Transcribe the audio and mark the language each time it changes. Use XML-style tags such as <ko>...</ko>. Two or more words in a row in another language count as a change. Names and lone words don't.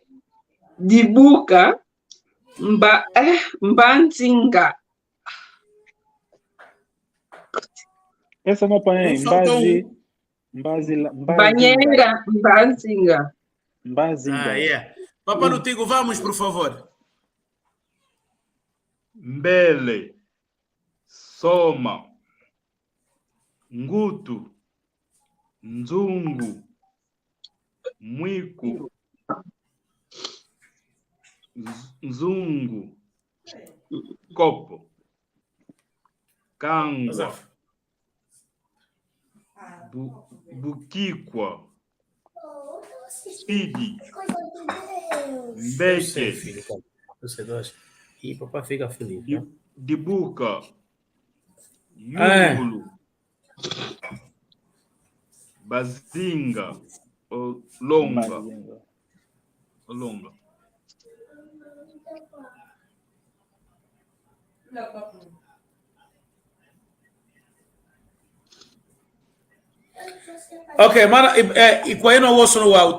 <kg>Dibuka. Mbanzinga.</kg> <pt>Essa é uma panela. Banheira, Mbanzinga.</pt> <en>Yeah.</en> <pt>Papa Lutigo, vamos, por favor.</pt> <kg>Mbele, Soma, Ngutu, Nzungu, Mwiku, Nzungu, Copo, Kangwa, Bukikwa, Speedy, Mbeke,</kg> <pt>E papai fica feliz.</pt> <kg>Dibuka, Yungulu, Bazinga, Longa.</kg> <pt>Ok, mana, e qual é o osso no UAU?</pt>